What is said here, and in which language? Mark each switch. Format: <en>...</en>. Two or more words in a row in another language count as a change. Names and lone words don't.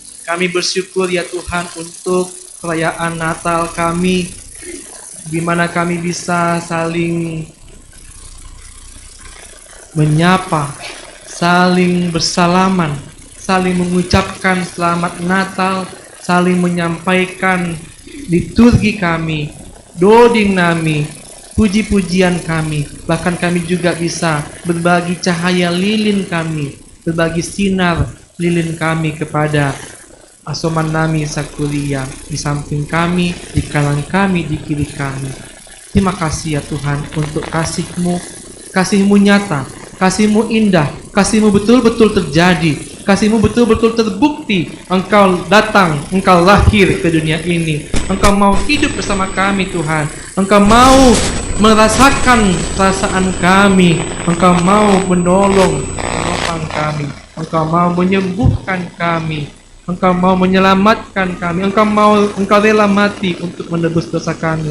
<id>Kami bersyukur ya Tuhan untuk perayaan Natal kami, di mana kami bisa saling menyapa, saling bersalaman, saling mengucapkan selamat Natal, saling menyampaikan liturgi kami,</id> <bts>doding nami,</bts> <id>puji-pujian kami. Bahkan kami juga bisa berbagi cahaya lilin kami, berbagi sinar lilin kami kepada</id> <bts>asoman nami sakulia</bts> <id>di samping kami, di kanan kami, di kiri kami. Terima kasih ya Tuhan untuk kasih-Mu, kasih-Mu nyata, kasih-Mu indah, kasih-Mu betul-betul terjadi, kasih-Mu betul-betul terbukti. Engkau datang, Engkau lahir ke dunia ini, Engkau mau hidup bersama kami Tuhan, Engkau mau merasakan perasaan kami, Engkau mau menopang kami, Engkau mau menyembuhkan kami, Engkau mau menyelamatkan kami, Engkau rela mati untuk menebus dosa kami.</id>